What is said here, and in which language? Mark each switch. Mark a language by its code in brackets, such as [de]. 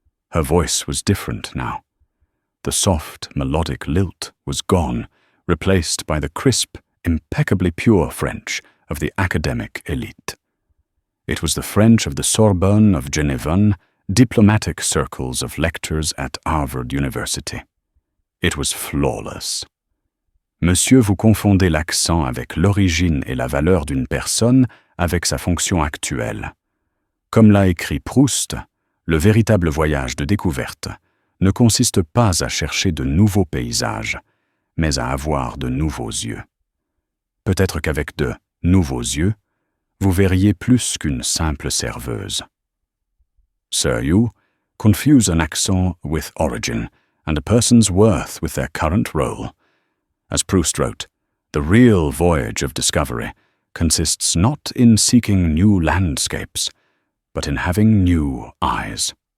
[en] Her voice was different now. The soft, melodic lilt was gone, replaced by the crisp, impeccably pure French of the academic elite. It was the French of the Sorbonne of Genevan, diplomatic circles of lectures at Harvard University. It was flawless. [fr] Monsieur, vous confondez l'accent avec l'origine et la valeur d'une personne avec sa fonction actuelle. Comme l'a écrit Proust, le véritable voyage de découverte ne consiste pas à chercher de nouveaux paysages, mais à avoir de nouveaux yeux. Peut-être qu'avec de nouveaux yeux, vous verriez plus qu'une simple serveuse. [en] Sir, you confuse an accent with origin and a person's worth with their current role. As Proust wrote, the real voyage of discovery consists not in seeking new landscapes, but in having new eyes.